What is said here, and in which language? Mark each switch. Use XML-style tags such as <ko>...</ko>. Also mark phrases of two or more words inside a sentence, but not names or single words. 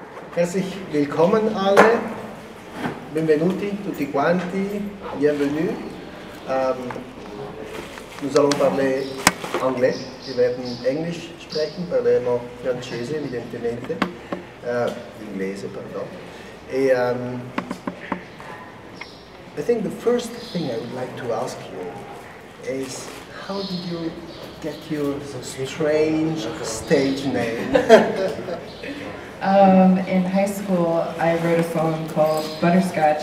<de>Herzlich willkommen alle,</de> <it>benvenuti tutti quanti,</it> <fr>bienvenue. Nous allons parler anglais,</fr> <de>wir werden Englisch sprechen,</de> <it>parleremo francese evidentemente, inglese pardon. E,</it> <en>I think the first thing I would like to ask you is, how did you get your strange stage name? In high school, I wrote a song called Butterscotch.</en>